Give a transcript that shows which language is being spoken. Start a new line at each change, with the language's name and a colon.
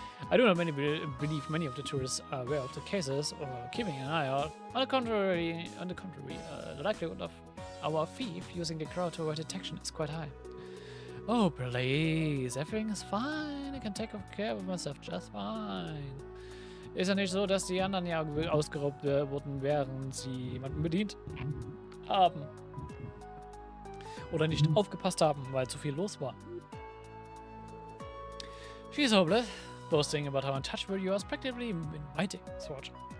English: I do not believe many of the tourists are aware of the cases or keeping an eye out. On the contrary, the likelihood of our thief using the crowd to avoid detection is quite high. Oh, please, everything is fine. I can take care of myself just fine.
German: Ist ja nicht so, dass die anderen ja ausgeraubt wurden, während sie jemanden bedient haben. Oder nicht aufgepasst haben, weil zu viel los war.
English: She's hopeless. Boasting about how untouchable you are is practically inviting, Sword.